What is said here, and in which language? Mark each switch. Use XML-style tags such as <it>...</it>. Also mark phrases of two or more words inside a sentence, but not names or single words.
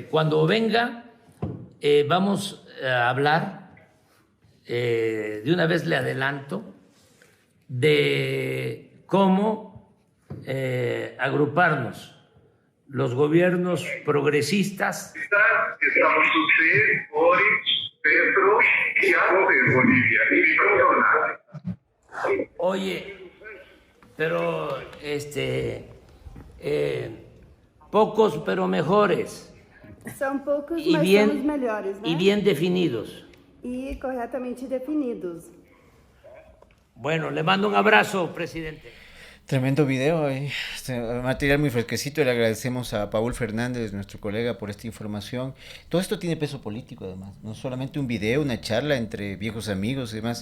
<es>Cuando venga, vamos a hablar, de una vez le adelanto, de cómo agruparnos los gobiernos progresistas. Estamos usted, Boris, Petro y Arce, Bolivia. Oye, pero pocos pero mejores.</es> <pt>São poucos,</pt> <es>y</es> <pt>mas</pt> <es>bien,</es> <pt>são os melhores, né?</pt> <es>Y bien definidos.</es> <pt>E corretamente definidos.</pt> <es>Bueno, le mando un abrazo, presidente. Tremendo video, material muy fresquecito. Le agradecemos a Paul Fernández, nuestro colega, por esta información. Todo esto tiene peso político, además. No solamente un video, una charla entre viejos amigos y demás.</es>